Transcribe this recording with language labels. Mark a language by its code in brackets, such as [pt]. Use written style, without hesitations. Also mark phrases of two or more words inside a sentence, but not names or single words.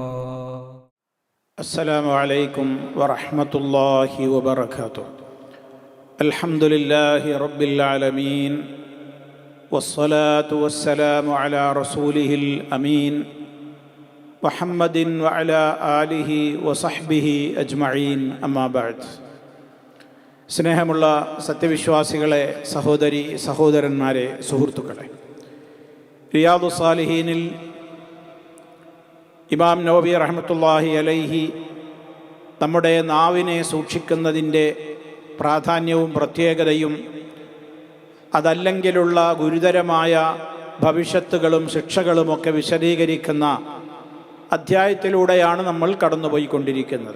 [ar] السلام عليكم ورحمة الله وبركاته. الحمد لله رب العالمين والصلاة والسلام على رسوله الأمين محمد وعلى آله وصحبه أجمعين أما بعد. [ml] സ്നേഹമുള്ള സത്യവിശ്വാസികളെ, സഹോദരി സഹോദരന്മാരെ, സുഹൃത്തുക്കളെ, റിയാദു സാലിഹീനിൽ ഇമാം നവവി [ar] رحمة الله عليه [ml] നമ്മുടെ നാവിനെ സൂക്ഷിക്കുന്നതിൻ്റെ പ്രാധാന്യവും പ്രത്യേകതയും അതല്ലെങ്കിലുള്ള ഗുരുതരമായ ഭവിഷ്യത്തുകളും ശിക്ഷകളുമൊക്കെ വിശദീകരിക്കുന്ന അധ്യായത്തിലൂടെയാണ് നമ്മൾ കടന്നുപോയിക്കൊണ്ടിരിക്കുന്നത്.